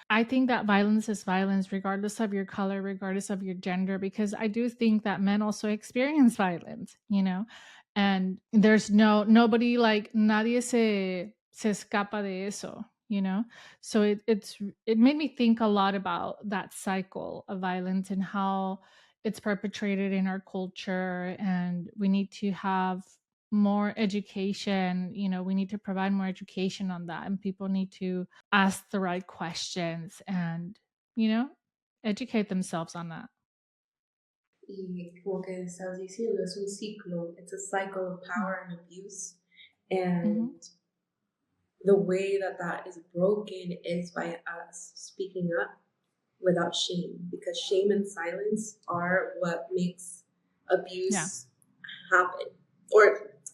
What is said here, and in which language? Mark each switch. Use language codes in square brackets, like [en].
[en] I think that violence is violence regardless of your color, regardless of your gender, because I do think that men also experience violence, and there's nobody, like [es] nadie se escapa de eso, [en] so it made me think a lot about that cycle of violence and how it's perpetrated in our culture. And we need to have more education. We need to provide more education on that, and people need to ask the right questions and you know educate themselves on that. [es] Y como que estás diciendo, es un ciclo. [en] It's a cycle of power and abuse. And Mm-hmm. the way that that is broken is by us speaking up without shame, because shame and silence are what makes Yeah. abuse happen. Or I'm going to